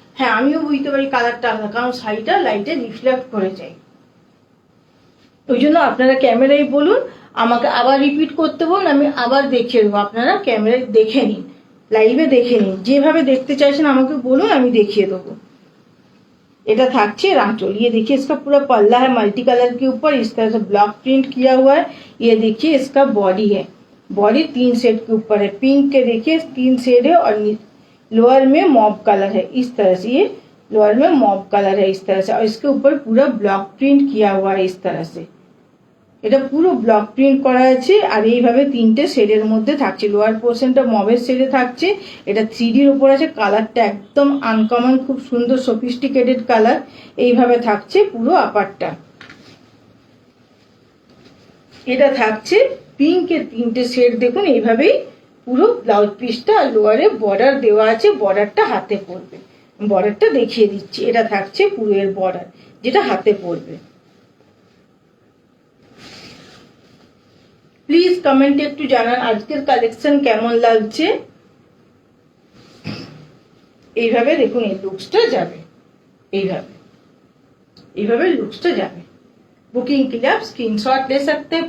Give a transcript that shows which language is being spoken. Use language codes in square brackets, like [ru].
[bn] হ্যাঁ, আমিও বুঝতে পারি কালারটা আলাদা, কারণ শাড়িটা লাইটে রিফ্লেক্ট করে যায়। ওই জন্য আপনারা ক্যামেরায় বলুন, আমাকে আবার রিপিট করতে বলুন, আমি আবার দেখিয়ে দেবো। আপনারা ক্যামেরায় দেখে নিন, লাইভে দেখে নিন, যেভাবে দেখতে চাইছেন আমাকে বলুন, আমি দেখিয়ে देबो। এটা থাকছে आंचल। [hi] ये देखिए इसका पूरा पल्ला है मल्टी कलर के ऊपर, इस तरह से ब्लॉक प्रिंट किया हुआ है। ये देखिए इसका बॉडी है, बॉडी 3 शेड के ऊपर है। पिंक के देखिए 3 शेड है, और लोअर में मॉब कलर है, इस तरह से। ये लोअर में मॉब कलर है इस तरह से, और इसके ऊपर पूरा ब्लॉक प्रिंट किया हुआ है इस तरह से। [bn] এটা পুরো ব্লক প্রিন্ট করা আছে, আর এইভাবে 3টে শেডের মধ্যে থাকছে। লোয়ার পোর্শনটা মবের শেডে থাকছে, এটা 3Dর উপর আছে। কালারটা একদম আনকমন, খুব সুন্দর সফিস্টিকেটেড কালার। এইভাবে থাকছে পুরো আপারটা। এটা থাকছে পিঙ্কের 3টে শেড, দেখুন এইভাবেই পুরো ব্লাউজ পিসটা। আর লোয়ারে বর্ডার দেওয়া আছে, বর্ডারটা হাতে পড়বে। বর্ডারটা দেখিয়ে দিচ্ছি, এটা থাকছে পুরো এর বর্ডার, যেটা হাতে পড়বে। প্লিজ কমেন্টে একটু জানান আজকের কালেকশন কেমন লাগছে। এইভাবে দেখুন এই লুকসটা যাবে, এইভাবে এইভাবে লুকসটা যাবে। [hi] बुकिंग के लिए आप स्क्रीनशॉट ले सकते हैं।